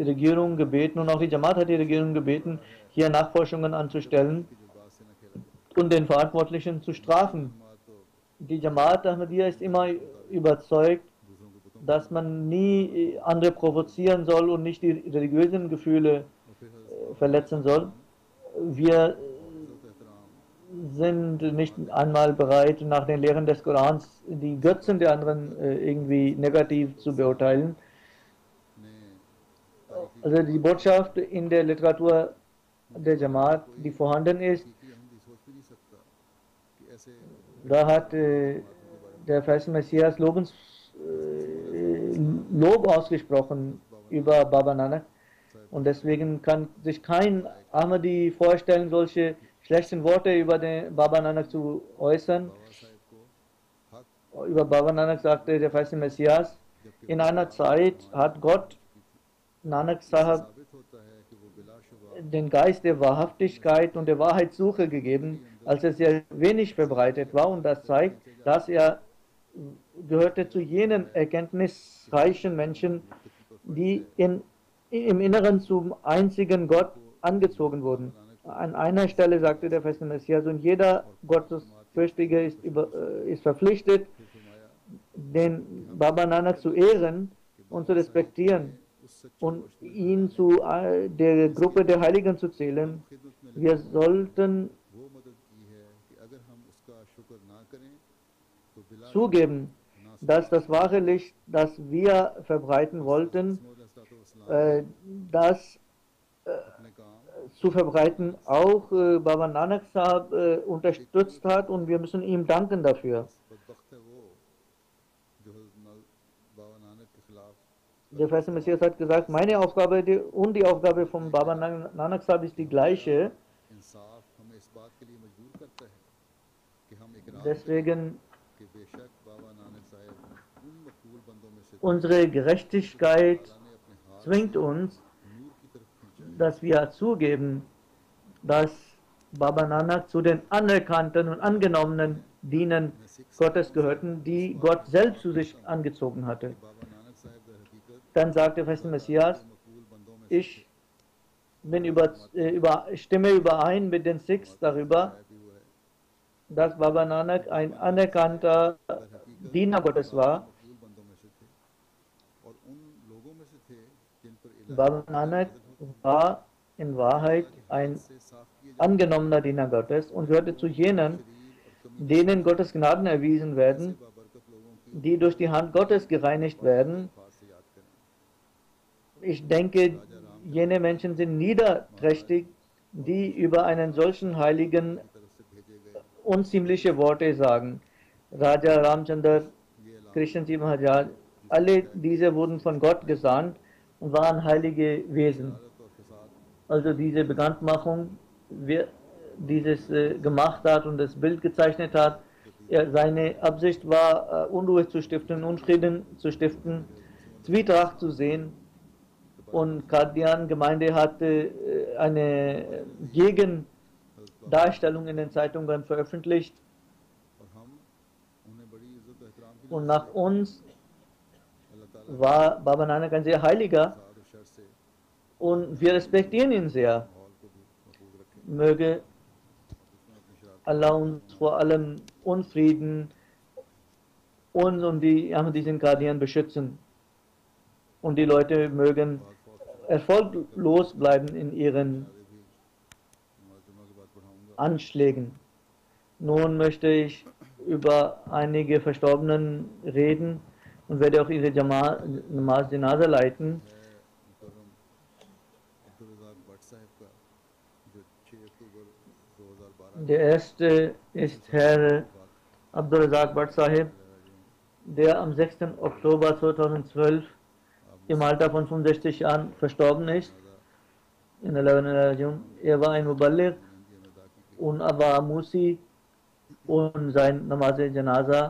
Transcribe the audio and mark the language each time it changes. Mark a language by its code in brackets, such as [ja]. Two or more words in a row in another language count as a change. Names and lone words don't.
[de] Regierung gebeten und auch die Jamaat hat die Regierung gebeten, hier Nachforschungen anzustellen. [ur] کہ جو بات سے نہ کھیلا جائے [de] und den Verantwortlichen zu strafen. [ur] جماعت تو [de] Die Jamaat Ahmadiyya ist immer überzeugt, [ur] دوسروں کو بتوں [de] dass man nie andere provozieren soll und nicht die religiösen Gefühle [ur] اور پھر حضرت [de] verletzen soll. Wir [ur] عزت احترام [de] sind nicht einmal bereit, nach den Lehren des Korans die Götzen der anderen irgendwie negativ zu beurteilen. [ur] نے تاریخی [de] Also die Botschaft in der Literatur der Jamaat, die vorhanden ist, [ur] حقیقی احمدی سوچ بھی نہیں سکتا کہ ایسے [de] da hat der Feist Messias Lob ausgesprochen über Baba Nanak. Und deswegen kann sich kein Ahmadi vorstellen, solche schlechten Worte über den Baba Nanak zu äußern. [ur] بابا صاحب کو حق [de] Über Baba Nanak sagte der Feist Messias, in einer Zeit hat Gott Nanak Sahib [ur] ثابت ہوتا ہے کہ وہ بلاشبہ [de] den Geist der Wahrhaftigkeit und der Wahrheitssuche gegeben, als er sehr wenig verbreitet war. Und das zeigt, dass er gehörte zu jenen erkenntnisreichen Menschen, die im Inneren zum einzigen Gott angezogen wurden. An einer Stelle sagte der feste Messias, und jeder Gottesfürchtige ist verpflichtet, den Baba Nanak zu ehren und zu respektieren und ihn zu der Gruppe der Heiligen zu zählen. Wir sollten [ur] وہ مدد کی ہے کہ اگر ہم اس کا شکر نہ کریں تو بلا [de] zugeben, dass das wahre Licht, das wir verbreiten wollten, das [ur] اپنے کام [de] zu verbreiten auch Baba Nanak Sahib unterstützt hat, und wir müssen ihm danken dafür. [ur] بدبخت ہے وہ جو بابا نانک کے خلاف [de] Der Feste Messias hat gesagt, meine Aufgabe und die Aufgabe von Baba Nanak Sahib ist die gleiche. [ur] انصاف ہمیں اس بات کے لیے مجبور کرتا ہے کہ ہم اقرار کریں [de] Deswegen [ur] کہ بیشک بابا نانک صاحب ان مقبول بندوں میں سے تھے. [de] unsere Gerechtigkeit [ur] اللہ نے اپنے ہاتھ [de] zwingt uns, [ur] نور کی طرف کھینچا [de] dass wir zugeben, dass Baba Nanak zu den anerkannten und angenommenen Dienern Gottes gehörten, die Gott selbst zu sich angezogen hatte. [ur] بابا نانک صاحب در حقیقت [de] Dann sagt der feste Messias, [ur] مقبول بندوں میں [de] ich stimme überein mit den Sikhs darüber, [ur] بھی ہوا ہے [de] dass Baba Nanak ein anerkannter Diener Gottes war. [ur] مقبول بندوں میں سے تھے اور ان لوگوں میں سے تھے جن پر الٰہی [de] Baba Nanak war in Wahrheit ein [ur] سے صاف کیے [de] angenommener Diener Gottes und gehörte zu jenen, denen Gottes Gnaden erwiesen werden, [ur] بابرکت لوگوں کی [de] die durch die Hand Gottes gereinigt werden. [ur] بات سے یاد کریں [de] Ich denke, jene Menschen sind niederträchtig, die über einen solchen Heiligen [ur] طرف سے بھیجے گئے [de] unziemliche Worte sagen. Raja Ramchandar, Krishnji Maharaj, alle diese wurden von Gott gesandt und waren heilige Wesen. [ur] اور فساد [de] Also diese Bekanntmachung, wer dieses gemacht hat und das Bild gezeichnet hat, seine Absicht war, Unruhe zu stiften, Unfrieden zu stiften, Zwietracht zu sehen. Und Qadian-Gemeinde hatte eine Gegendarstellung in den Zeitungen veröffentlicht. [ur] اور ہم انہیں بڑی عزت احترام کی [de] Und nach uns [ur] اللہ تعالیٰ [de] war Baba Nanak ein sehr heiliger [ur] فساد اور شر سے [de] und wir respektieren ihn sehr. [ur] ماحول کو بھی محفوظ رکھے [de] Möge [ur] اس میں اپنی شراب [de] Allah uns vor allem Unfrieden uns und die Ahmadiyyin Qadian beschützen. Und die Leute mögen erfolglos bleiben in ihren [ur] بھی نماز جمعہ کے بعد پڑھاؤں گا [de] Anschlägen. Nun möchte ich über einige Verstorbenen reden und werde auch ihre [ur] نماز جنازہ [de] leiten. [ur] مکرم عبد الرزاق بھٹ صاحب کا جو 6 اکتوبر 2012 [de] Der erste ist Herr Abdul Razak Bhatt Sahib, der am 6. Oktober 2012 im Alter von 65 Jahren verstorben ist. In der Rajun. Er war ein Muballigh und war Musi, und sein [ur] نماز جنازہ